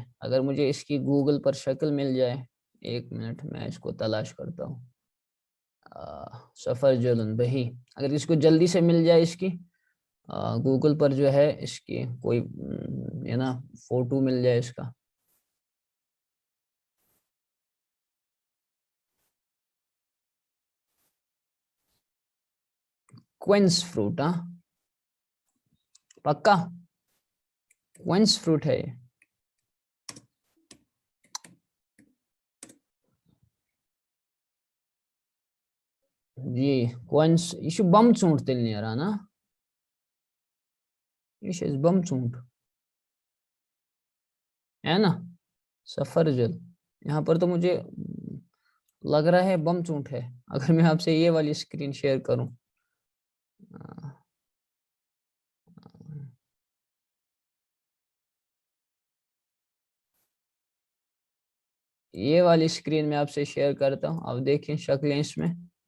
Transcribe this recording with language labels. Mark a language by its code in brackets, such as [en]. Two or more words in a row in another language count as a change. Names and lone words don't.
[ur] اگر مجھے اس کی گوگل پر شکل مل جائے، ایک منٹ میں اس کو تلاش کرتا ہوں، سفر جلن بہی، اگر اس کو جلدی سے مل جائے اس کی گوگل پر جو ہے اس کی کوئی ہے نا فوٹو مل جائے اس کا، [en] quince fruit, [ur] ہاں پکا [en] quince fruit [ur] ہے یہ۔ [ks] جی کوئنس، یہ بم ژوٗنٛٹھ تیٚلہِ نیران نا، یہ چھِ اَسہِ بم ژوٗنٛٹھ ہے نا، سفر جل۔ [ur] یہاں پر تو مجھے لگ رہا ہے بم ژوٗنٛٹھ ہے، اگر میں آپ سے یہ والی [en] screen share [ur] کروں، یہ والی اسکرین میں آپ سے شیئر کرتا ہوں، آپ دیکھیں شکلیں اس میں،